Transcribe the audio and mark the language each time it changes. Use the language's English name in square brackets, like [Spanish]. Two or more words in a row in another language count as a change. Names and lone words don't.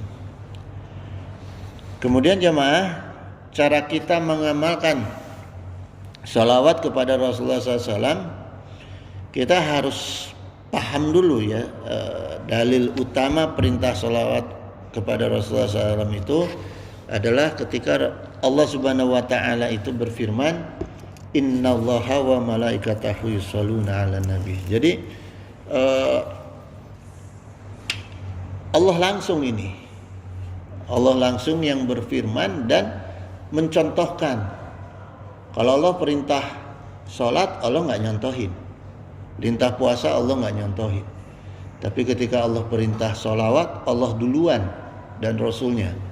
[Indonesian] Kemudian jemaah, cara kita mengamalkan sholawat kepada Rasulullah SAW, kita harus paham dulu ya, dalil utama perintah sholawat kepada Rasulullah SAW itu adalah ketika Allah [Arabic] سبحانه وتعالى [Indonesian] itu berfirman, [Arabic] إن الله وملائكته يصلون على النبي. [Indonesian] Jadi Allah langsung yang berfirman dan mencontohkan. Kalau Allah perintah sholat, Allah nggak nyontohin. Perintah puasa, Allah nggak nyontohin. Tapi ketika Allah perintah sholawat, Allah duluan dan Rasulnya.